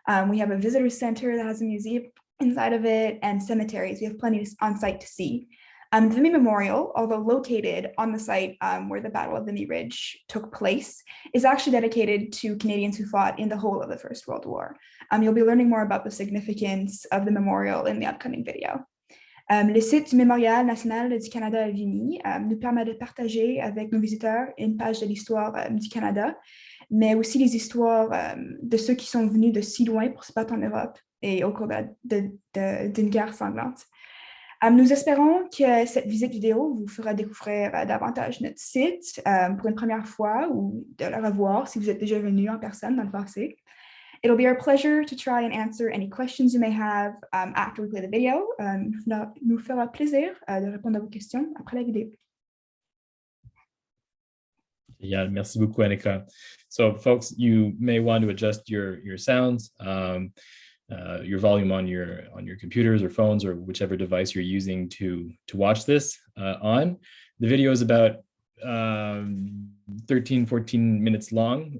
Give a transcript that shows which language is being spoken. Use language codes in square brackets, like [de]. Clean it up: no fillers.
[en] We have a visitor center that has a museum inside of it, and cemeteries. We have plenty on site to see. The Vimy Memorial, although located on the site where the Battle of Vimy Ridge took place, is actually dedicated to Canadians who fought in the whole of the First World War. You'll be learning more about the significance of the memorial in the upcoming video. [fr] Le site du Mémorial national du Canada à Vimy nous permet de partager avec nos visiteurs une page de l'histoire du Canada, mais aussi les histoires de ceux qui sont venus de si loin pour se battre en Europe et au cours d'une guerre sanglante. Nous espérons que cette visite vidéo vous fera découvrir davantage notre site pour une première fois ou de le revoir si vous êtes déjà venu en personne dans le passé. [en] It'll be our pleasure to try and answer any questions you may have after we play the video. [fr] Nous fera plaisir de répondre à vos questions après la vidéo. Yeah, merci beaucoup, Annika. [en] So, folks, you may want to adjust your sounds, your volume on your computers or phones or whichever device you're using to watch this on. The video is about 13-14 minutes long.